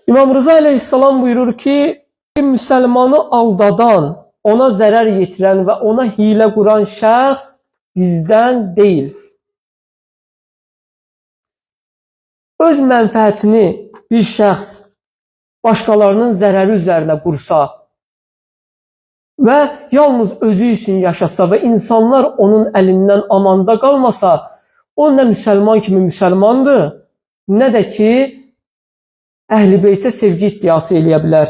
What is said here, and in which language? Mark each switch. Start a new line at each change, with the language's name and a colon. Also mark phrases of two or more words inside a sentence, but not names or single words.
Turkish: İmam Rıza aleyhissalam buyurur ki, Müslümanı aldadan, ona zarar yetiren ve ona hile kuran şahs bizden değil.
Azerbaijani: Öz mənfəətini bir şəxs başqalarının zərəri üzərinə qursa və yalnız özü üçün yaşasa və insanlar onun əlindən amanda qalmasa, o nə müsəlman kimi müsəlmandır, nə də ki, Əhl-i Beytə sevgi iddiası eləyə bilər.